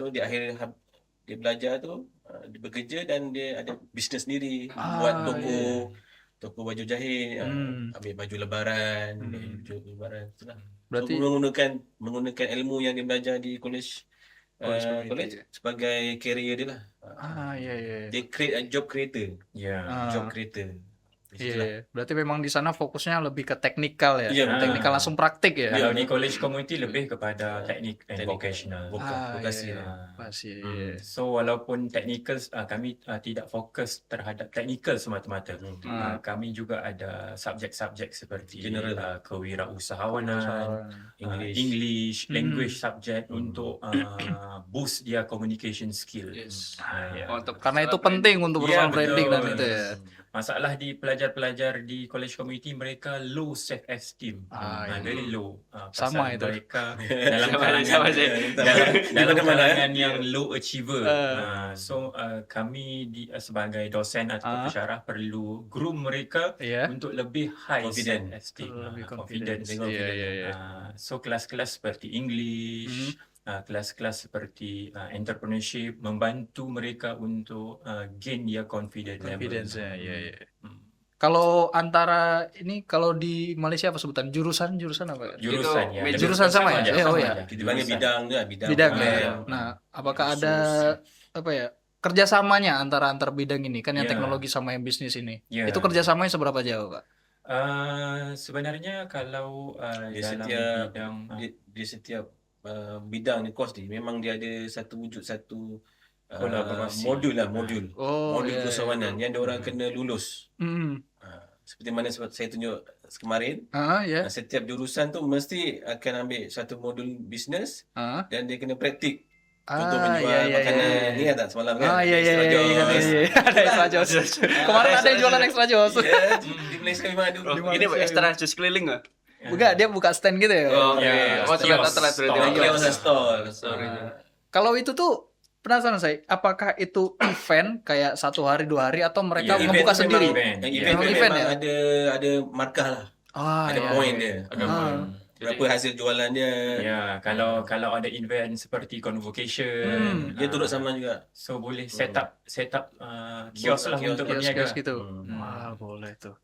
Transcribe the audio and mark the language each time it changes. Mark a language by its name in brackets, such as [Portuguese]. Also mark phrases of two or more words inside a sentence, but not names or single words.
[Malay] So di akhir dia belajar tu dia bekerja dan dia ada bisnes sendiri, Ah, buat toko baju jahit, ambil baju lebaran, itulah. [Indonesian] Berarti [Malay] So, menggunakan ilmu yang dia belajar di college Community. sebagai career dia lah. [Indonesian] iya. [Malay] Dia [English] create a job creator, [Indonesian] Ya. [English] job creator. [Indonesian] Iya, berarti memang di sana fokusnya lebih ke teknikal ya. [Malay] Iya, betul. [Indonesian] Teknikal langsung praktik ya. [Malay] Kalau di college community lebih kepada teknik and Teknik. vocational. [Indonesian] Vokasi [Malay] iya, lah. [Indonesian] Pasti. [Malay] So walaupun technical kami tidak fokus terhadap technical semata-mata. Kami juga ada subjek-subjek seperti General. kewirausahawanan, English, [English] language subject [Malay] untuk boost dia [English] communication skill. Yes. [Indonesian] Ya. [Malay] Untuk [Indonesian] Karena itu [Malay] masalah [Indonesian] penting untuk [Malay] Ya, [English] personal branding [Malay] dan betul. [Indonesian] itu ya. [Malay] Masalah di pelajar-pelajar di college community, mereka [English] low self esteem. [Indonesian] Iya. [English] Very low. [Indonesian] Sama [Malay] Pasal itu. mereka dalam [Indonesian] Sama [Malay] kalangan [Indonesian] sih. [Malay] dalam Di mana-mana, kalangan yang [English] low achiever. [Malay] So kami sebagai dosen atau pensyarah perlu groom mereka [Indonesian] Iya. [Malay] untuk lebih high [English] Confident. self esteem. [Malay] Lebih [English] Confidence. confidence. Iya. [Malay] So kelas-kelas seperti English, kelas-kelas seperti entrepreneurship, membantu mereka untuk [English] gain their confidence level. [Indonesian] Confidence-nya, ya. Hmm. Kalau antara ini, kalau di Malaysia apa sebutan? Jurusan apa? Jurusan ya. Itu jurusan sama ya? [Malay] Sama [Indonesian] Oh ya. [Malay] aja. Kita panggil bidang dia, bidang. [Indonesian] Bidang. [Malay] plan. [Indonesian] Nah, apakah ada apa ya? Kerjasamanya antara bidang ini kan yang [Malay] Ya. [Indonesian] teknologi sama yang bisnis ini. [Malay] Ya. [Indonesian] Itu kerjasamanya seberapa jauh, Kak? [Malay] Sebenarnya kalau Di dalam setiap bidang di setiap bidang di course ni memang dia ada satu Kolaborasi. modul [Indonesian] Oh, ya. [Malay] keusahawanan yang diorang kena lulus. Hmm. Seperti mana saya tunjuk kemarin, [Indonesian] Ya. [Malay] setiap jurusan tu mesti akan ambil satu modul bisnes dan dia kena praktik. Contoh menjual makanan ni tak semalam kan? [Indonesian] Iya. [Malay] Extra Joss. Ada extra joss. Kemarin ada yang jualan extra joss. [Indonesian] Ya, di Malaysia memang ada. Ini extra jus keliling nggak? [Malay] Bukan, dia buka stand gitu ya. [Indonesian] Oh, [Malay] Ya, [Indonesian] oh ternyata [Malay] kios, [Indonesian] telat berarti. [Malay] stall. Dia pasal stall. Sorry. [Indonesian] Kalau itu tuh penasaran saya, apakah itu event kayak 1 hari 2 hari atau mereka [Malay] Ya, [Indonesian] membuka [Malay] tu [Indonesian] sendiri? [Malay] event. Yang [Indonesian] Ya. [Malay] event tu Memang event memang [Indonesian] ya? [Malay] ada markah lah. Ada [Indonesian] Iya, [Malay] point [Indonesian] iya. [Malay] dia. Ada Berapa hasil jualan dia. Ya, kalau ada event seperti convocation, Dia turut sama juga. so boleh set up kios lah [Indonesian] Kios, [Malay] untuk [Indonesian] Kios-kios [Malay] berniaga. [Indonesian] gitu. Hmm. [Malay] Wah, boleh tuh.